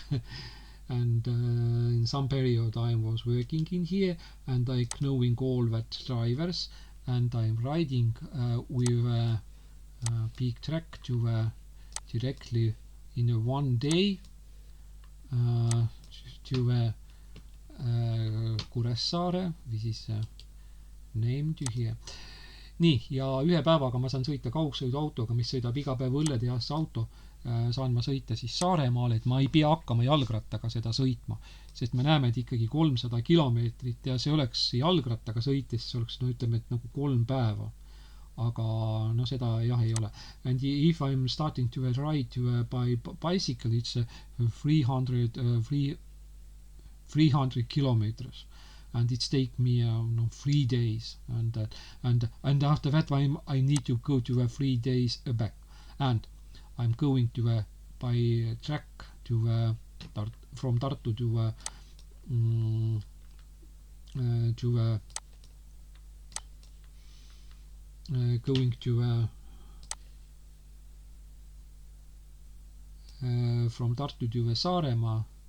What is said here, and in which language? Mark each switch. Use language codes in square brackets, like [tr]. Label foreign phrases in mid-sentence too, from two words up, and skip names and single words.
[en] And in some period I was working in here, and I knowing all that drivers, and I'm riding with a big track to directly in a one day to Kuressaare, this is named here. [et] Nii, ja ühe päevaga ma saan sõita kaugsõiduautoga, mis sõidab iga päev õlletehase auto, saan ma sõita siis Saaremaale, et ma ei pea hakkama jalgrattaga seda sõitma, sest me näeme, et ikkagi 300 kilomeetrit ja see oleks jalgrattaga sõites, see oleks, no ütleme, et nagu 3 päeva. Aga no seda jah ei ole. [en] And if I'm starting to ride by bicycle, it's 300 kilometers. And it take me 3 days, and after that I need to go to 3 days back, and I'm going to by track to from Tartu to going to from Tartu to Saaremaa.